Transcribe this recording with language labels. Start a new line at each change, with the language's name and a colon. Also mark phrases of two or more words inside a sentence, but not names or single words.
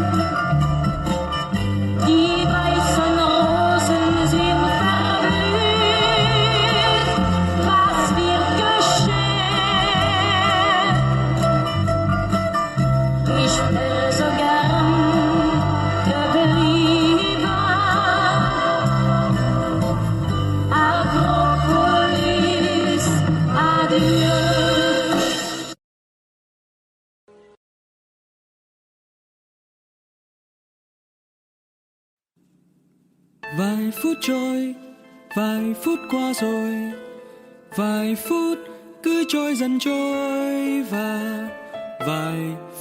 German: Die weißen Rosen sind verblüht, was wird geschehen? Ich wäre so gern geblieben. Akropolis, adieu.
Vietnamese: Vài phút trôi, vài phút qua rồi, vài phút cứ trôi dần trôi và vài